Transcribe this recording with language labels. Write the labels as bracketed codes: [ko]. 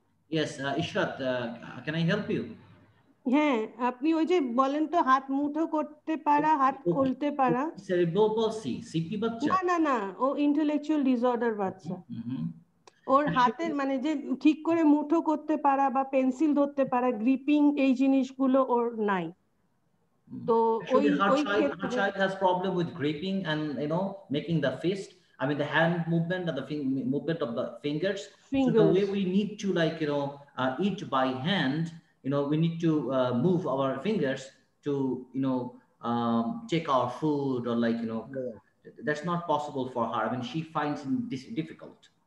[en] yes Ishrat, can I help you? [bn] হ্যাঁ আপনি ওই যে বলেন তো হাত মুঠো করতে পারা হাত খুলতে পারা cerebral palsy সিপি বাচ্চা না না ও ইন্টেলেকচুয়াল ডিসঅর্ডার বাচ্চা ওর হাতের মানে যে ঠিক করে মুঠো করতে পারা বা পেন্সিল ধরতে পারা গ্রিপিং এই জিনিসগুলো ওর নাই তো ওই [en] her child has problem with gripping and, you know, making the fist, I mean the hand movement and the movement of the fingers. So the way we need to, like, you know, eat by hand, you know, we need to move our fingers to, you know, take our food, or like, you know, that's not possible for her. I mean, she finds this difficult.